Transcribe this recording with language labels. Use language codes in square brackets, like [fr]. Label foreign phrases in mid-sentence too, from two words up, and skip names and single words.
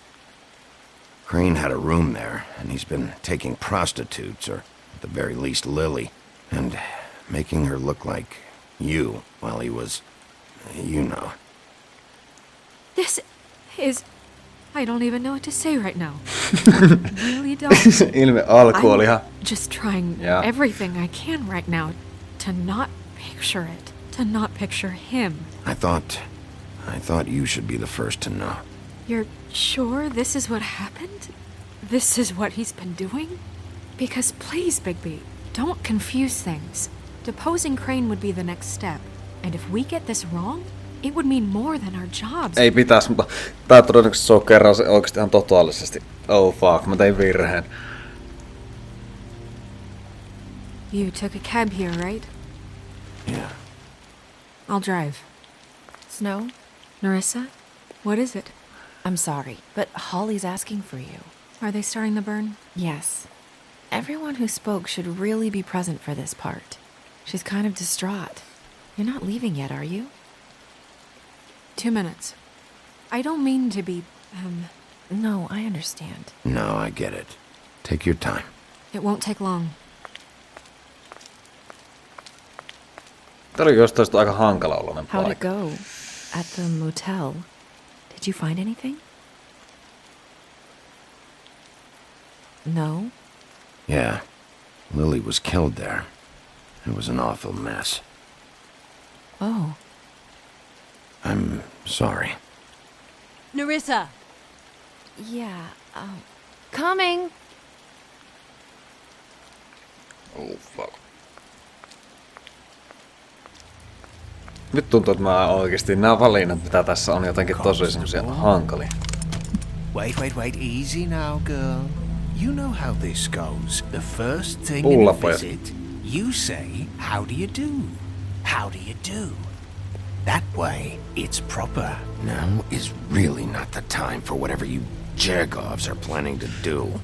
[en] Crane had a room there, and he's been taking prostitutes, or at the very least Lily, and making her look like you while he was, you know. This is... I don't even know what to say right now. I really don't. [fi] Ilme alku oli ihan... [en] Just trying Yeah. everything I can right now to not picture it. To not picture him. I thought you should be the first to know. You're sure this is what happened? This is what he's been doing? Because please, Bigby, don't confuse things. Deposing Crane would be the next step. And if we get this wrong, it would mean more than our jobs. [fi] Ei pitäis, mutta tää todennäköisesti se on kerran se oikeesti ihan totaalisesti. [en] Oh fuck, [fi] mä tein virheen. [en] You took a cab here, right? Yeah. I'll drive. Snow, Narissa, what is it? I'm sorry, but Holly's asking for you. Are they starting the burn? Yes. Everyone who spoke should really be present for this part. She's kind of distraught. You're not leaving yet, are you? 2 minutes. I don't mean to be, No, I understand. No, I get it. Take your time. it won't take long. [fi] Tää oli jostain aika hankala oloinen [en] How'd [fi] paikka. [en] it go? At the motel? Did you find anything? No? Yeah, Lily was killed there. It was an awful mess. Oh. I'm sorry. Nerissa! Yeah, coming! Oh fuck. [fi] Nyt tuntuu, että mä oikeesti nämä valinnat, mitä tässä on, jotenkin tosi semmosia hankalia. [en] Wait, easy now, girl. You know how this goes. The first thing in a [fi] Pullapojat. [en] visit, you say, how do you do? How do you do? That way, it's proper. Now is really not the time for whatever you Jergovs are planning to do.